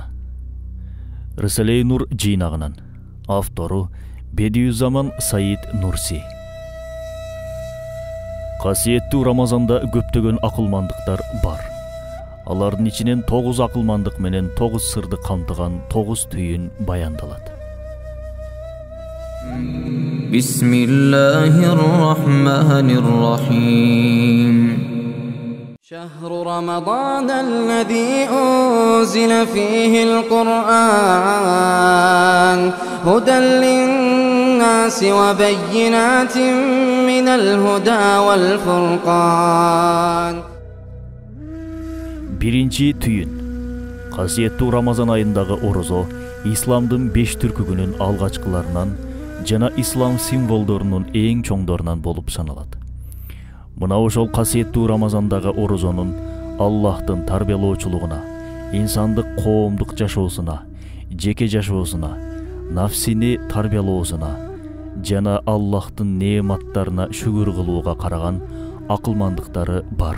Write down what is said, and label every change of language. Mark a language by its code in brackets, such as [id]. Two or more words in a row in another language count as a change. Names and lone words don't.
[ky] Рыселей Нур жыйнагынан. Автору Бедиюззаман Саид Нурси. Касиеттүү Рамазанда көптөгөн акылмандыктар бар. Алардын ичинен 9 акылмандык менен 9 сырды камтыган 9 түйүн баяндалат. [ar] Bismillahirrahmanirrahim. شهر رمضان الذي أنزل فيه القرآن هدى للناس وبينات من الهدى والفرقان. [ky] Биринчи түйүн. Касиеттүү Рамазан айындагы орозо исламдын 5 түркүгүнүн алгачкыларынан жана ислам символдорунун эң чоңдорунан болуп саналат. Мына ошол касиеттүү Рамазандагы орозонун Аллахтын тарбиялоочулугуна, инсандык коомдук жашоосуна, жеке жашоосуна, нафсини тарбиялоосуна жана Аллахтын неаматтарына шүгүр кылууга караган акылмандыктары бар.